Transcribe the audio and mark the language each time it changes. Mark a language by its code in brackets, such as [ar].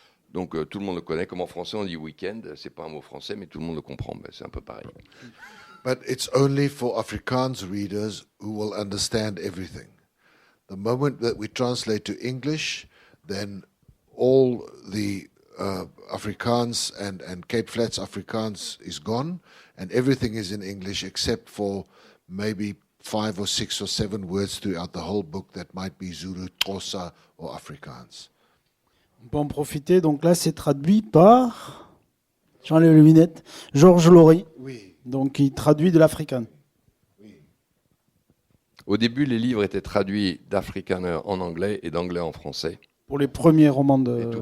[fr] Donc tout le monde le connaît, comme en français on dit week-end, c'est pas un mot français, mais tout le monde le comprend, ben, c'est un peu pareil. [en] But it's only for Afrikaans readers who will understand everything. The moment that we translate to English, then all the Afrikaans and Cape Flats Afrikaans is gone, and everything is in English except for maybe 5 or 6 or 7 words throughout the whole book that might be Zulu, Xhosa or Afrikaans. [fr] On peut en profiter. Donc là, c'est traduit par, j'enlève les lunettes, Georges Laurie. Oui. Donc il traduit de l'africain. Oui. Au début, les livres étaient traduits d'afrikaner en anglais et d'anglais en français. Pour les premiers romans de